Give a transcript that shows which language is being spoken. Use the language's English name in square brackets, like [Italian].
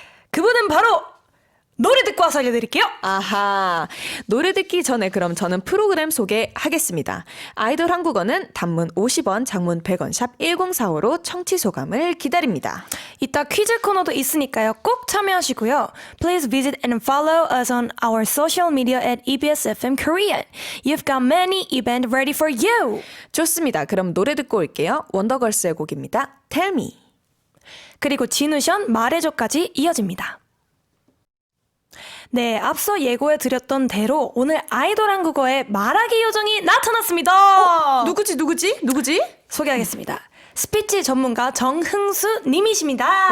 [Korean] 그분은 바로 노래 듣고 와서 알려드릴게요. 아하. 노래 듣기 전에 그럼 저는 프로그램 소개하겠습니다. 아이돌 한국어는 단문 50원, 장문 100원, 샵 1045로 청취 소감을 기다립니다. 이따 퀴즈 코너도 있으니까요. 꼭 참여하시고요. [English] Please visit and follow us on our social media at EBSFM Korean. You've got many events ready for you. [Korean] 좋습니다. 그럼 노래 듣고 올게요. 원더걸스의 곡입니다. Tell me. 그리고 진우션 말해줘까지 이어집니다. 네, 앞서 예고해드렸던 대로 오늘 아이돌 한국어의 말하기 요정이 나타났습니다. 누구지? 소개하겠습니다. 스피치 전문가 정흥수 님이십니다.